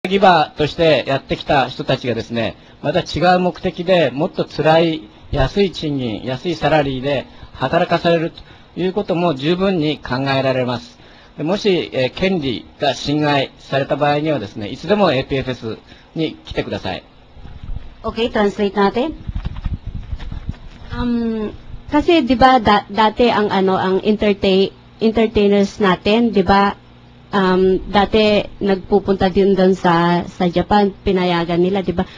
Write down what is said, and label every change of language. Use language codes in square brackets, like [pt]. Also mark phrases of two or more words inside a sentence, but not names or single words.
[ja] ギバーとしてやってきた人たちがですね、また違う目的でもっと辛い安い賃金、安いサラリーで働かされるということも十分に考えられます。もし、権利が侵害された場合にはですね、いつでも APFS に来てください。 [tl] Okay, translate natin. Kasi 'di ba dati ang entertainers natin, 'di ba? Dati nagpupunta din doon sa Japan, pinayagan nila, 'di ba?